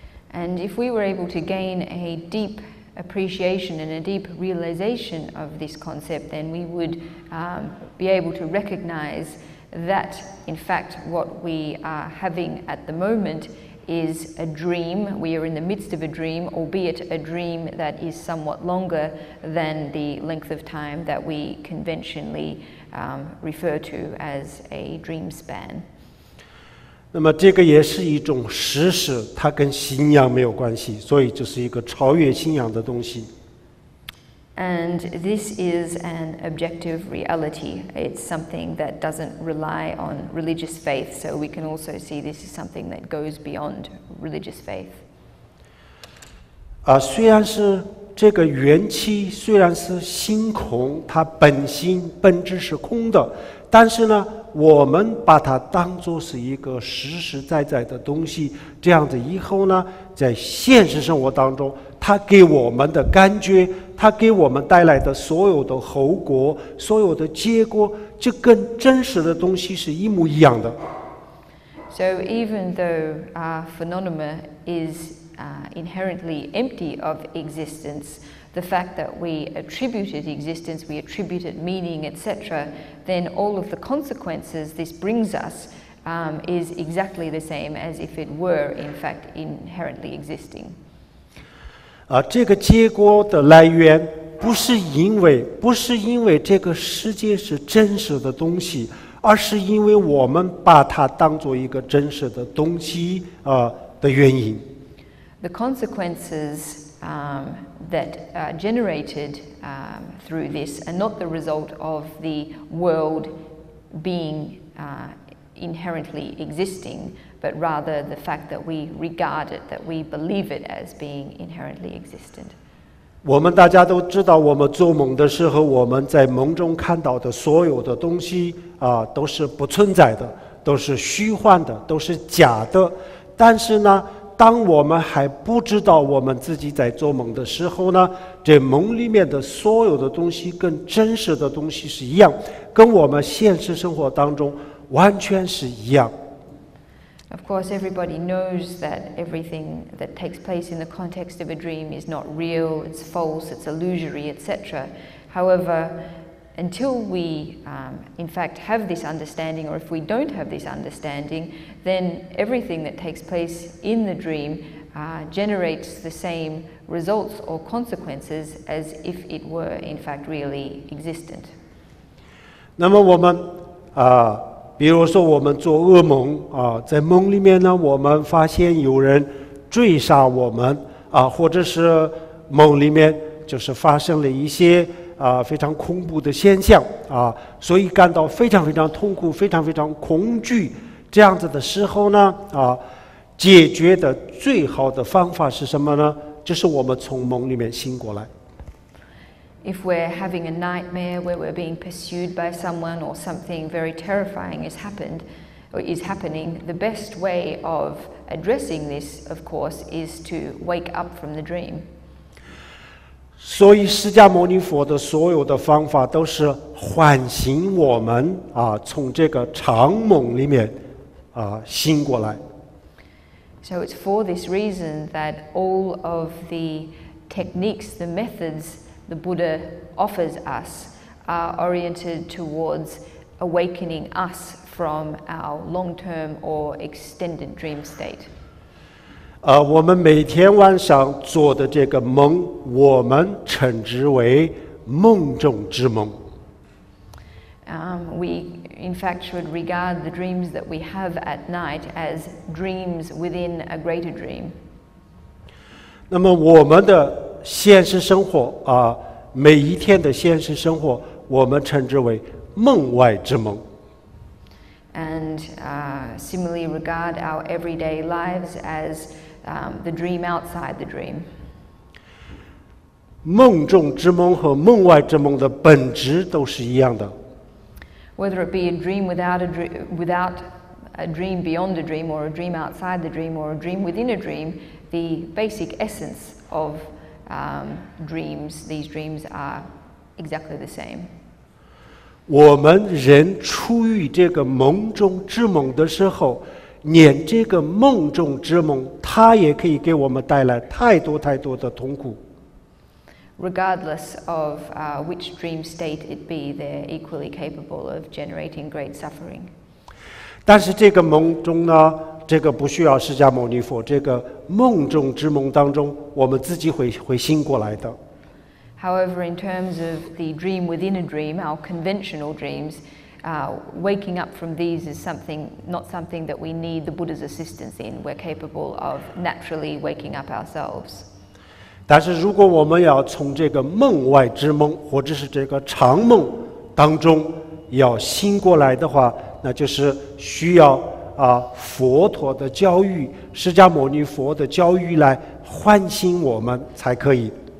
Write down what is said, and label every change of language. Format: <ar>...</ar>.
<en>And if we were able to gain a deep appreciation and a deep realization of this concept, then we would be able to recognize that, in fact, what we are having at the moment is a dream. We are in the midst of a dream, albeit a dream that is somewhat longer than the length of time that we conventionally refer to as a dream span.</en> <zh>那么这个也是一种事实，它跟信仰没有关系，所以这是一个超越信仰的东西。</zh> <en>And this is an objective reality. It's something that doesn't rely on religious faith, so we can also see this is something that goes beyond religious faith.</en> <zh>虽然是这个元气，虽然是心空，它本质是空的，但是呢，我们把它当作是一个实实在在的东西，这样子以后呢，在现实生活当中，它给我们的感觉，它给我们带来的所有的后果，所有的结果，就跟真实的东西是一模一样的。</zh> <en>So even though our phenomena is inherently empty of existence, the fact that we attribute it existence, we attribute it meaning, etc., then all of the consequences this brings us is exactly the same as if it were, in fact, inherently existing.</en> <zh>这个结果的来源不是因为这个世界是真实的东西，而是因为我们把它当作一个真实的东西的原因。</zh> <en>The consequences that are generated through this are not the result of the world being inherently existing, but rather the fact that we regard it, that we believe it as being inherently existent.</en> <zh>我们大家都知道，我们做梦的时候，我们在梦中看到的所有的东西都是不存在的，都是虚幻的，都是假的。但是呢，当我们还不知道我们自己在做梦的时候呢，这梦里面的所有的东西跟真实的东西是一样，跟我们现实生活当中完全是一样。</zh> <en>Of course, everybody knows that everything that takes place in the context of a dream is not real, it's false, it's illusory, etc. However, until we, in fact, have this understanding, or if we don't have this understanding, then everything that takes place in the dream generates the same results or consequences as if it were, in fact, really existent.</en> <zh>那么我们比如说我们做噩梦在梦里面呢，我们发现有人追杀我们或者是梦里面就是发生了一些非常恐怖的现象所以感到非常非常痛苦，非常非常恐惧。这样子的时候呢解决的最好的方法是什么呢？就是我们从梦里面醒过来。</zh> <en>If we're having a nightmare where we're being pursued by someone or something very terrifying has happened or is happening, the best way of addressing this, of course, is to wake up from the dream.</en> <zh>所以释迦牟尼佛的所有的方法都是唤醒我们从这个长梦里面醒过来。</zh> <en>So it's for this reason that all of the techniques, the methods the Buddha offers us are oriented towards awakening us from our long-term or extended dream state.</en> <zh>我们每天晚上做的这个梦，我们称之为梦中之梦。</zh> <en>We, in fact, should regard the dreams that we have at night as dreams within a greater dream.</en> <zh>那么我们的现实生活每一天的现实生活，我们称之为梦外之梦。</zh> <en>And similarly regard our everyday lives as the dream outside the dream.</en> <zh>梦中之梦和梦外之梦的本质都是一样的。</zh> <en>Whether it be a dream without a dream beyond a dream, or a dream outside the dream, or a dream within a dream, the basic essence of dreams, these dreams are exactly the same.</en> <zh>我们人处于这个梦中之梦的时候，念这个梦中之梦，它也可以给我们带来太多太多的痛苦。</zh> <en>Regardless of which dream state it be, they're equally capable of generating great suffering.</en> <zh>但是这个梦中呢，这个不需要释迦牟尼佛，这个梦中之梦当中，我们自己会醒过来的。</zh> <en>However, in terms of the dream within a dream, our conventional dreams, waking up from these is not something that we need the Buddha's assistance in. We're capable of naturally waking up ourselves.</en> <zh>但是如果我们要从这个梦外之梦，或者是这个长梦当中要醒过来的话，那就是需要佛陀的教育，释迦牟尼佛的教育来唤醒我们才可以。</zh>